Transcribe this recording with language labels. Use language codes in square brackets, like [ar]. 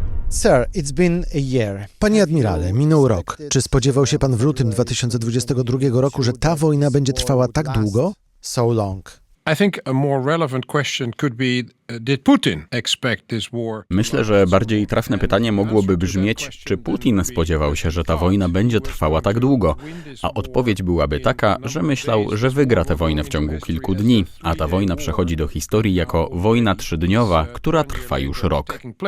[en] Sir, it's been a year. [pl] Panie admirale, minął rok. Czy spodziewał się pan w lutym 2022 roku, że ta wojna będzie trwała tak długo? [en] So long. I think a more relevant question could be, did Putin expect this war? [pl] Myślę, że bardziej trafne pytanie mogłoby brzmieć, czy Putin spodziewał się, że ta wojna będzie trwała tak długo? A odpowiedź byłaby taka, że myślał, że wygra tę wojnę w ciągu kilku dni, a ta wojna przechodzi do historii jako wojna trzydniowa, która trwa już rok.